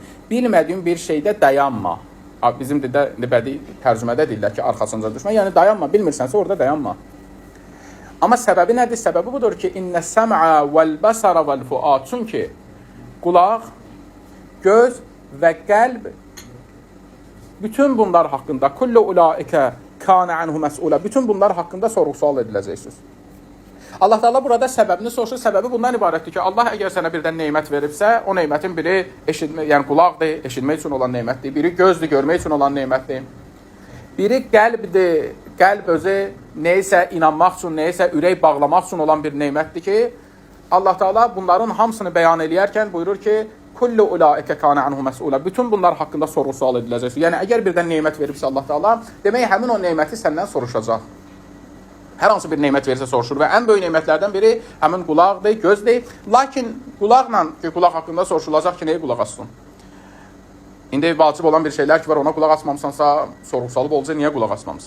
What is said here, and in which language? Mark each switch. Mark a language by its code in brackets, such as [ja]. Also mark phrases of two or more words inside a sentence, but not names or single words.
[az] Bilmədiyin bir şeydə dayanma. Bizim dildə bədii tərcümədə deyirlər ki, arxasınca düşmə. Yəni dayanma, bilmirsənsə orada dayanma. Amma səbəbi nədir? Səbəbi budur ki, [ar] إن السمع والبصر والفؤاد. [az] Çünki qulaq, göz və qəlb bütün bunlar haqqında [ar] كل أولئك كان عنه مسؤولا. [az] Bütün bunlar haqqında sorğu-sual ediləcəksiniz. Allah Teala burada səbəbini soruşur. Səbəbi bundan ibarətdir ki, Allah əgər sənə birdən nemət veribsə, o nemətin biri eşitmə, yəni qulaqdır, eşitmək üçün olan nemətdir. Biri gözdür, görmək üçün olan nemətdir. Biri qəlbdir. Qəlb özü nəyisə inanmaq üçün, nəyisə ürək bağlamaq üçün olan bir nemətdir ki, Allah Teala bunların hamısını bəyan eləyərkən buyurur ki: [ar] "كل أولئك كان عنه مسؤولا." [az] Bütün bunlar haqqında sorğu-sual ediləcək. Yəni əgər birdən nemət veribsə Allah Teala, demək həmin o neməti səndən soruşacaq. Hər hansı bir nemət verirsə soruşur və ən böyük nemətlərdən biri həmin qulaqdır, gözdür. Lakin qulaqla ki, qulaq haqqında soruşulacaq ki, nəyə qulaq assın? İndi vacib olan bir şeylər ki var, ona qulaq asmamısansa, sorğu-sualı olacaq, niyə qulaq asmamısan?